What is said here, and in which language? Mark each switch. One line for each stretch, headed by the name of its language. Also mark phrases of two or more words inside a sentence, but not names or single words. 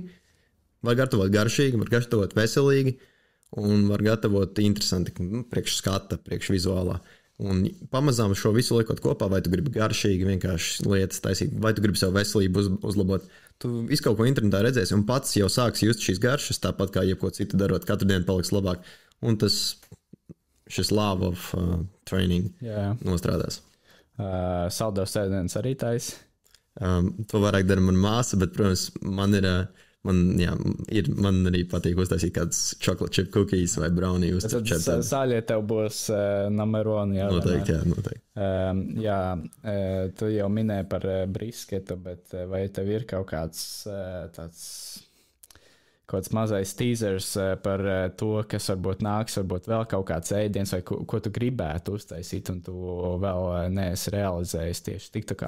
Latvian: Var gatavot garšīgi, var gatavot veselīgi un var gatavot interesanti, priekš skata, priekš vizuālā. Un pamazām šo visu liekot kopā, vai tu gribi garšīgi vienkārši lietas taisīt, vai tu gribi savu veselību uzlabot. Tu visu kaut ko internetā redzēsi un pats jau sāks just šīs garšas, tāpat kā jebko citu darot, katru dienu paliks labāk. Un šis
English: love of training
Latvian: nostrādās. Saldus ēdienas arī taisa? To vairāk dara mana māsa, bet, protams, man arī patīk uztaisīt kādas
English: chocolate chip cookies
Latvian: vai brownie. Tad sāļie tev būs
English: number one.
Latvian: Jā, noteikti. Tu jau minēji par brisketu, bet vai tev ir kaut kāds tāds mazais teasers par to, kas varbūt nāks, varbūt vēl kaut kāds ēdiens, vai ko tu gribētu uztaisīt, un tu vēl neesi realizējis tieši TikTokā?